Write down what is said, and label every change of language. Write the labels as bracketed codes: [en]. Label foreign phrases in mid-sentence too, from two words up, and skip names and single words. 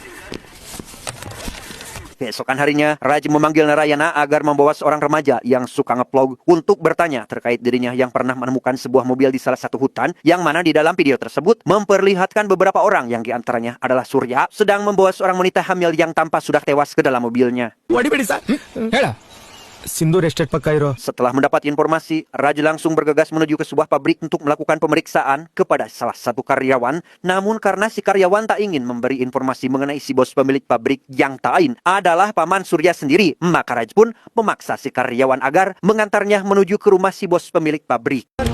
[id] Keesokan harinya, Raj memanggil Narayana agar membawa seorang remaja yang suka nge-vlog untuk bertanya terkait dirinya yang pernah menemukan sebuah mobil di salah satu hutan, yang mana di dalam video tersebut memperlihatkan beberapa orang yang diantaranya adalah Surya sedang membawa seorang wanita hamil yang tampak sudah tewas ke dalam mobilnya. [kn] ಹೊಡಿಬೇಡಿ ಸರ್. ಹೇಳ. ಸಿಂಧೂರ್ ಎಸ್ಟೇಟ್ ಪಕ್ಕ ಇರೋ. [id] Setelah mendapat informasi, Raj langsung bergegas menuju ke sebuah pabrik untuk melakukan pemeriksaan kepada salah satu karyawan. Namun karena si karyawan tak ingin memberi informasi mengenai si bos pemilik pabrik yang tak lain adalah paman Surya sendiri, maka Raj pun memaksa si karyawan agar mengantarnya menuju ke rumah si bos pemilik pabrik.